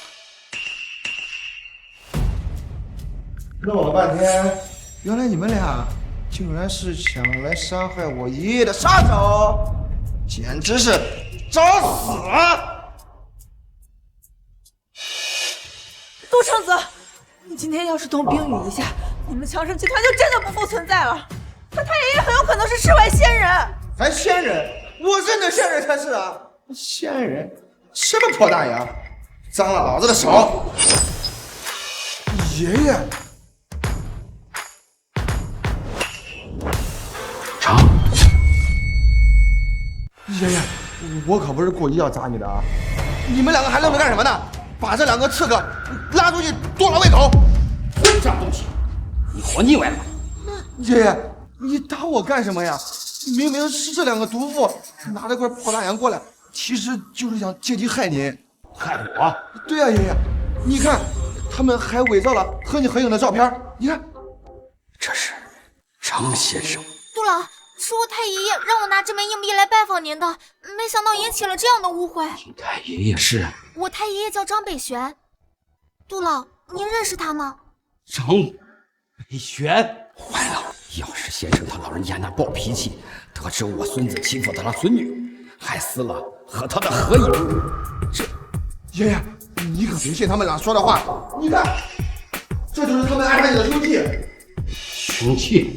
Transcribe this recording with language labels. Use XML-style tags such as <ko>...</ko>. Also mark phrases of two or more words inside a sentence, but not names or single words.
<zh>弄了半天，原來你們倆竟然是想來殺害我爺爺的殺手，簡直是找死啊！杜長澤，你今天要是動冰雨一下，你們強盛集團就真的不復存在了。他太爺爺很有可能是世外仙人。還仙人？我認的仙人才是啊！仙人？什麼破大洋？髒了老子的手！爺爺。成。爺爺，我可不是故意要砸你的啊！你們兩個還愣着幹什麼呢？把這兩個刺客拉出去剁了餵狗！混賬東西，你活膩歪了吧？爺爺，你打我幹什麼呀？明明是這兩個毒婦拿了塊破大洋過來，其實就是想借機害你。害我？對啊，爺爺，你看，他們還偽造了和你合影的照片，你看，這是張先生。杜老，是我太爺爺讓我拿這枚硬幣來拜訪您的，沒想到引起了這樣的誤會。你太爺爺是？我太爺爺叫張北玄。杜老， 您認識他嗎？張北玄，壞了！要是先生他老人家那暴脾氣，得知我孫子欺負他的孫女，還撕了和他的合影，這爺爺，你可別信他們倆說的話。你看，這就是他們安排你的兇器。兇器？</zh>